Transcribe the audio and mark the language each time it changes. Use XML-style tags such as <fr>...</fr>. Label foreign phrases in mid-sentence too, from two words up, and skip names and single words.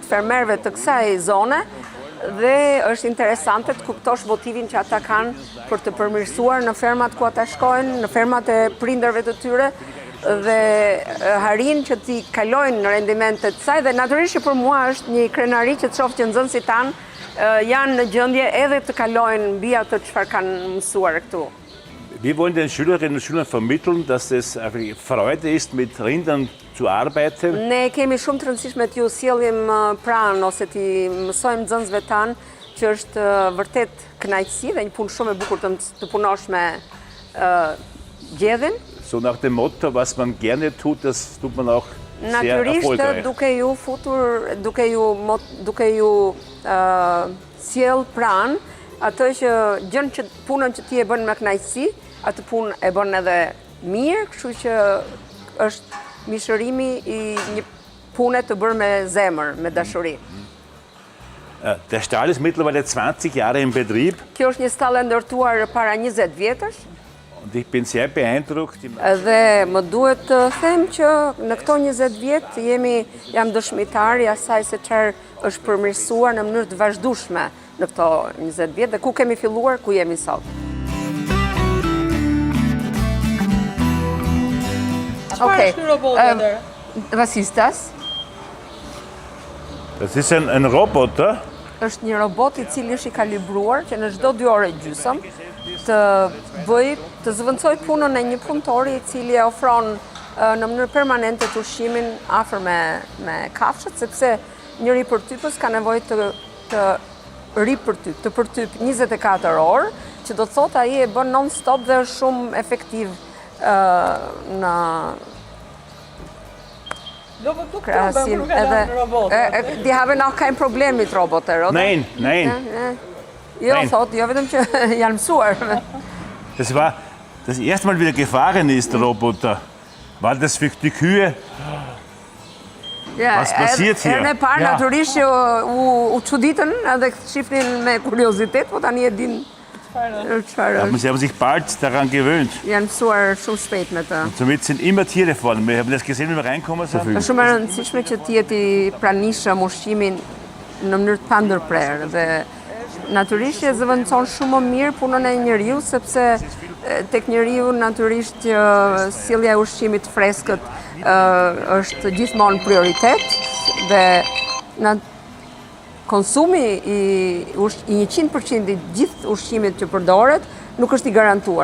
<sq>të fermerëve të kësaj zone, dhe është interesante të kuptosh motivin që ata kanë për të përmirësuar në fermat ku ata shkojnë, në fermat e prindërve të tyre, dhe harin që t'i kalojnë në rendimentet të saj, dhe natyrisht që për mua është një krenari që të shoh që nxënësit tanë janë në gjendje edhe të kalojnë mbi atë çfarë kanë mësuar këtu.</sq> <de>Wir wollen den Schülerinnen und Schülern vermitteln, dass es Freude ist, mit Rindern zu arbeiten.</de> <sq>Ne kemi shumë të rëndësishme t'ju sjellim pranë ose t'i mësojmë nxënësve tanë që është vërtet kënaqësi dhe një punë shumë e bukur të punosh me gjedhin.</sq> <de>So nach dem Motto, was man gerne tut, das tut man auch sehr erfolgreich.</de> <sq>Natyrisht duke ju sjell pranë atë që punën që ti e bën me kënaqësi, atë punë e bën edhe mirë, kështu që është mishërimi i një pune të bërë me zemër, me dashuri.</sq> <de>Der Stall ist mittlerweile 20 Jahre in Betrieb.</de> <sq>Kjo është një stallë e ndërtuar para 20 vjetësh.</sq> <de>Und ich bin sehr beeindruckt.</de> <sq>Dhe më duhet të them që në këto 20 vjet jam dëshmitar i asaj se çfarë është përmirësuar në mënyrë të vazhdueshme në këto 20 vjet dhe ku kemi filluar, ku jemi sot. Çfarë është ky robot tjetër?</sq> <de>Was ist das? Das ist ein Roboter.</de> <sq>Është një robot i cili është i kalibruar që në çdo 2 orë gjysëm të zëvendësoj punën e një punëtori i cili e ofron në mënyrë permanente të ushqimin afër me kafshët, sepse një ripërtypës ka nevojë të ripërtyp, të përtyp 24 orë, që do të thotë ai e bën non-stop dhe është shumë efektiv në krahasim edhe</sq> <de>die haben auch kein Problem mit Roboter, oder? Nein.</de> <sq>Jo, thot, jo vetëm që janë mësuar.</sq> <de>Das war das erste Mal wieder gefahren ist, der Roboter. Weil das für die Kühe. Was passiert hier?</de> <sq>Edhe parë natyrisht që u çuditën edhe shifnin me kuriozitet, po tani e din çfarë.</sq> <de>Sie haben sich bald daran gewöhnt.</de> <sq>Janë mësuar shumë shpejt me të.</sq> <de>Somit sind immer Tiere vorne. Wir haben das gesehen, wenn wir reinkommen sind.</de> <sq>Është shumë e rëndësishme që të jetë i pranishëm ushqimin në mënyrë të pandërprerë dhe natyrisht që zëvendëson shumë më mirë punën e njeriu, sepse tek njeriu natyrisht sjellja e ushqimit freskët është gjithmonë prioritet dhe konsumi i 100% i gjithë ushqimit që përdoret nuk është i garantuar.</sq>